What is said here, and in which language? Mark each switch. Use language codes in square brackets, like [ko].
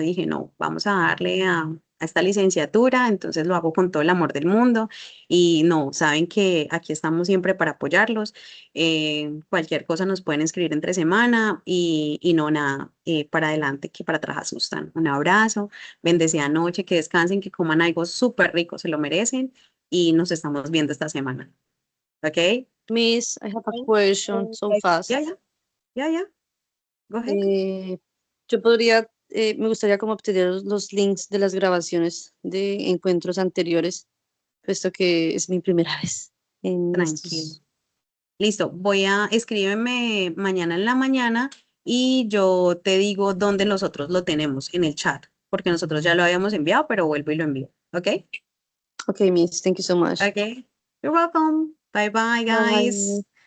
[es] Dije, no, vamos a darle a esta licenciatura, entonces lo hago con todo el amor del mundo y no, saben que aquí estamos siempre para apoyarlos. Cualquier cosa nos pueden escribir entre semana y no nada, para adelante, que para atrás asustan. Un abrazo, bendecida noche, que descansen, que coman algo súper rico, se lo merecen y nos estamos viendo esta semana. ¿Ok? [en] Miss, I have a question so fast. Yeah. Go ahead. [es] Yo podría, me gustaría como obtener los links de las grabaciones de encuentros anteriores, puesto que es mi primera vez en Tranquilo. Listo, escríbeme mañana en la mañana y yo te digo dónde nosotros lo tenemos en el chat, porque nosotros ya lo habíamos enviado, pero vuelvo y lo envío. ¿Ok? [en] Okay, Miss, thank you so much. Okay, you're welcome. Bye, guys.